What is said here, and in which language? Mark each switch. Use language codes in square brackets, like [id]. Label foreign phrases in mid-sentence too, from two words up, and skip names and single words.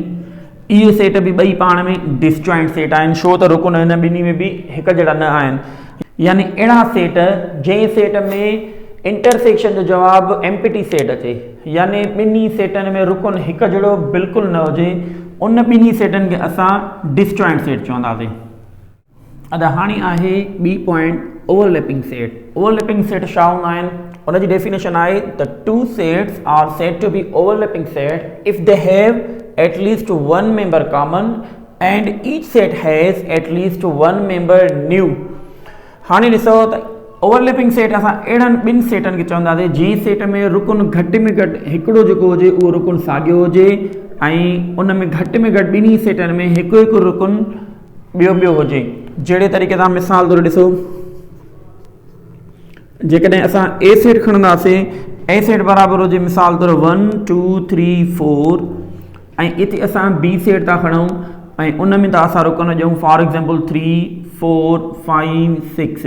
[sd] इहे सेट बि ॿई पाण में [en] disjoint set [sd] आहिनि, छो त रुकुन हिन ॿिन्ही में बि हिकु जहिड़ा न आहिनि। यानी अहिड़ा सेट जंहिं सेट में इंटरसेक्शन जो जवाबु [en] empty set [sd] अचे, यानी ॿिन्ही सेटनि में रुकुन हिकु जहिड़ो बिल्कुलु न हुजे, उन ॿिन्ही सेटनि खे असां [en] disjoint set [sd] चवंदासीं। अद हाणे आहे ॿी पॉइंट, [en] overlapping set. overlapping set [sd] छा हूंदा आहिनि? उन जी डेफिनेशन आहे त [en] two sets are said to be overlapping set if they have at least one member common and each set has at least one member new। [sd] हाणे ॾिसो त [en] overlapping set [sd] असां अहिड़नि ॿिनि सेटनि खे चवंदासीं जंहिं सेट में रुकुन घटि में घटि हिकिड़ो जेको हुजे उहो रुकुन साॻियो हुजे ऐं उन में घटि में घटि ॿिन्ही सेटनि में हिकु हिकु रुकुन ॿियो हुजे। जहिड़े तरीक़े सां मिसाल तौरु ॾिसो, जेकॾहिं असां A सेट खणंदासीं, A सेट बराबरि हुजे मिसाल तौरु 1 2 3 4 ऐं हिते असां B सेट था खणूं ऐं उन में था असां रुकन ॾियूं [en] for example [sd] 3 4 5 6।